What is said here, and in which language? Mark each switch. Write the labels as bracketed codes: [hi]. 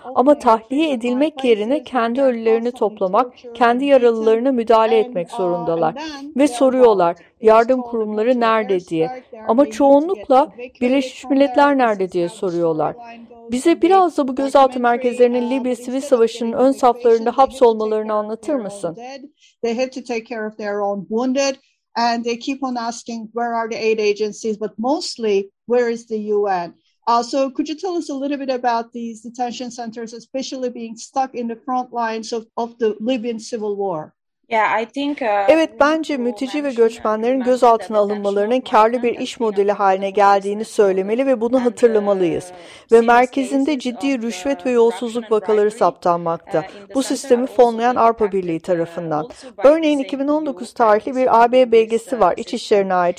[tr] Ama tahliye edilmek yerine kendi ölülerini toplamak, kendi yaralılarına müdahale etmek zorundalar. Ve soruyorlar, yardım kurumları nerede diye. Ama çoğunlukla Birleşmiş Milletler nerede diye soruyorlar. Bize biraz da bu gözaltı merkezlerinin Libya Sivil Savaşı'nın ön saflarında hapsolmalarını anlatır mısın? [en] They have to take care of their own wounded and they keep on asking where are the aid agencies but mostly where is the UN? So could you tell us a little bit about these detention centers especially being stuck in the front lines of the Libyan civil war? [tr] Evet, bence mülteci ve göçmenlerin gözaltına alınmalarının karlı bir iş modeli haline geldiğini söylemeli ve bunu hatırlamalıyız. Ve merkezinde ciddi rüşvet ve yolsuzluk vakaları saptanmakta. Bu sistemi fonlayan Avrupa Birliği tarafından. Örneğin 2019 tarihli bir AB belgesi var İçişleri'ne ait.